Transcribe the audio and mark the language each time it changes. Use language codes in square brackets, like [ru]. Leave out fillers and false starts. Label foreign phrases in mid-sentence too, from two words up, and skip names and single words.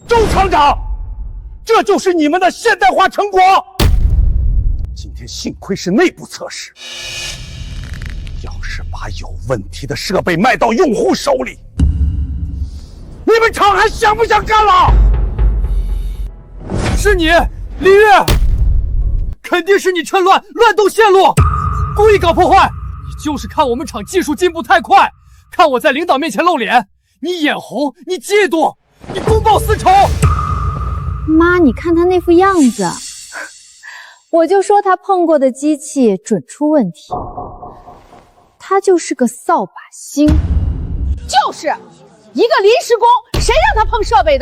[zh] 廠長，這就是你們的現代化成果。今天幸虧是內部測試，要是把有問題的設備賣到用戶手裡，你们厂還想不想幹了？是你，李月，肯定是你趁乱动线路，故意搞破坏。你就是看我们厂技術進步太快，看我在領導面前露臉，你眼紅，你嫉妒，你公報私仇。媽，你看他那副樣子，我就說他碰過的機器準出問題，他就是個掃把星。就是一個臨時工，誰讓他碰設備的？